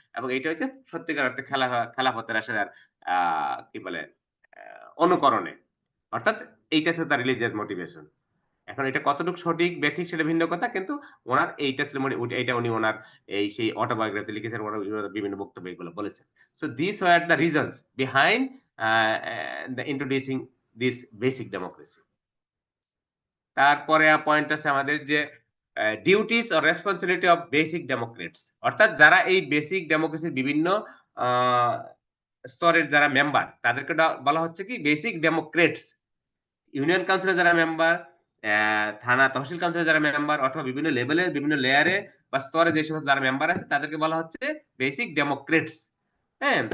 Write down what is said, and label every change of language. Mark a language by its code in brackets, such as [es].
[bn] এবং এইটা হচ্ছে সত্যিকার অর্থে খেলাফতের আসলে আ কি বলে অনুকরণে। অর্থাৎ এইটা ছিল তার রিলিজিয়াস মোটিভেশন। এখন এটা কতটুকু সঠিক বেঠিক সেটা ভিন্ন কথা। কিন্তু উনার এইটা ছিল এইটা উনি উনার সেই অটোবায়োগ্রাফি লিখেছেন। উনার বিভিন্ন বক্তব্যে এগুলো বলেছেন। [en] So these were the reasons behind the introducing this basic democracy. [bn] তারপরে পয়েন্ট আছে আমাদের যে duties or responsibility of basic Democrats. অর্থাৎ যারা এই বেসিক ডেমোক্রেসির বিভিন্ন আ স্তরের যারা মেম্বার তাদেরকে বলা হচ্ছে কি বেসিক ডেমোক্রেটস। ইউনিয়ন কাউন্সিলের যারা মেম্বার, থানা তহসিল কাউন্সিলের যারা মেম্বার অথবা বিভিন্ন লেভেলে বিভিন্ন লেয়ারে বা স্তরে যে সমস্ত যারা মেম্বার আছে তাদেরকে বলা হচ্ছে বেসিক ডেমোক্রেটস। হ্যাঁ?